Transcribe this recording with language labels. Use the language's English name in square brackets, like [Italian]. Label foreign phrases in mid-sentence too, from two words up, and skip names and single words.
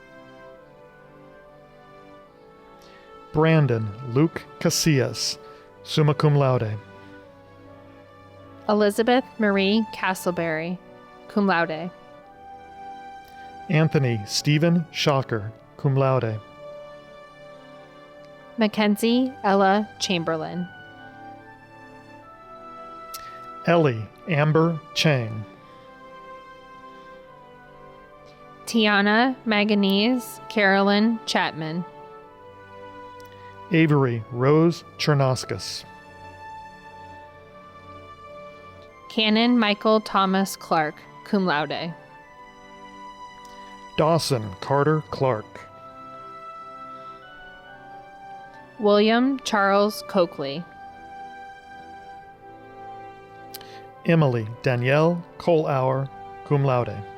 [English] Brandon Luke Casillas, [Latin] summa cum laude. [English] Elizabeth Marie Castleberry, [Latin] cum laude. [English] Anthony Stephen Shocker, [Latin] cum laude. [English] Mackenzie Ella Chamberlain. Ellie Amber Chang. Tiana Maganese Carolyn Chapman. Avery Rose Chernoskus. Canon Michael Thomas Clark, [Latin] cum laude. [English] Dawson Carter Clark. William Charles Coakley. Emily Danielle Kohlauer, [Latin] cum laude.